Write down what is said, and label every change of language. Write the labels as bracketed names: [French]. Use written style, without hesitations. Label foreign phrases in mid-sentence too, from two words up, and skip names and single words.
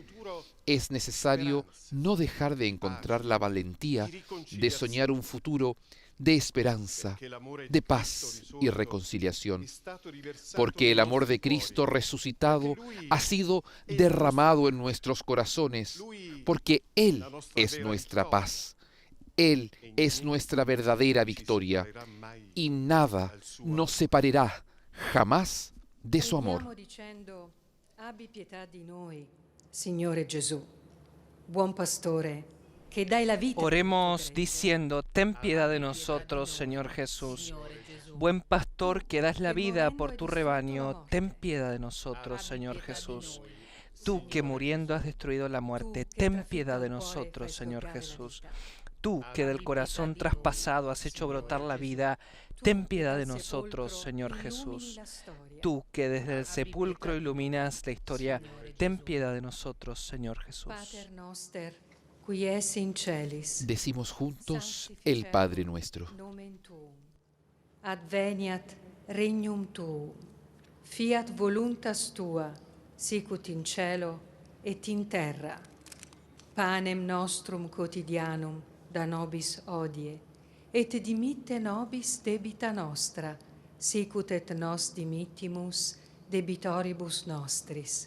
[Spanish] es necesario no dejar de encontrar la valentía de soñar un futuro de esperanza, de paz y reconciliación, porque el amor de Cristo resucitado ha sido derramado en nuestros corazones, porque Él es nuestra paz, Él es nuestra verdadera victoria, y nada nos separará jamás de su amor. [Italian] Abbi pietà di noi, Signore Gesù, buon pastore, que dai la vita. [Spanish] Oremos diciendo, ten piedad de nosotros, Señor Jesús. Buen pastor que das la vida por tu rebaño, ten piedad de nosotros, Señor Jesús. Tú que muriendo has destruido la muerte, ten piedad de nosotros, Señor Jesús. Tú que del corazón traspasado has hecho brotar la vida, ten piedad de nosotros, Señor Jesús. Tú que desde el sepulcro iluminas la historia, ten piedad de nosotros, Señor Jesús. [Latin] Qui es in celis. [Spanish] Decimos juntos el Padre Nuestro. [Latin] Nomen tuum. Adveniat regnum tuum. Fiat voluntas tua, sicut in cielo et in terra. Panem nostrum quotidianum da nobis hodie, et dimitte nobis debita nostra, sicut et nos dimittimus debitoribus nostris.